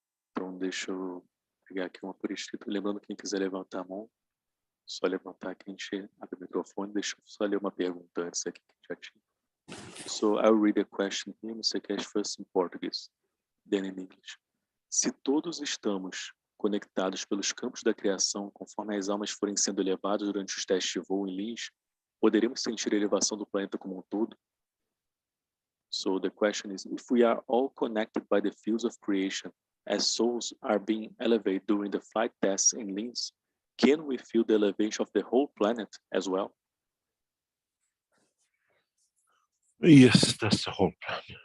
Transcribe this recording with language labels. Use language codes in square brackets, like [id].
[pt] Então, deixa eu pegar aqui uma por escrito. Lembrando, quem quiser levantar a mão, só levantar aqui, a gente abre o microfone. Deixa eu só ler uma pergunta antes aqui que já tinha. [en] So, I'll read a question here, Mr. Keshe, first in Portuguese, then in English. [pt] Se todos estamos conectados pelos campos da criação, conforme as almas forem sendo elevadas durante os testes de voo em Lins, poderemos sentir a elevação do planeta como um todo? [en] So the question is, if we are all connected by the fields of creation, as souls are being elevated during the flight tests in Lins, can we feel the elevation of the whole planet as well? Yes, that's the whole plan.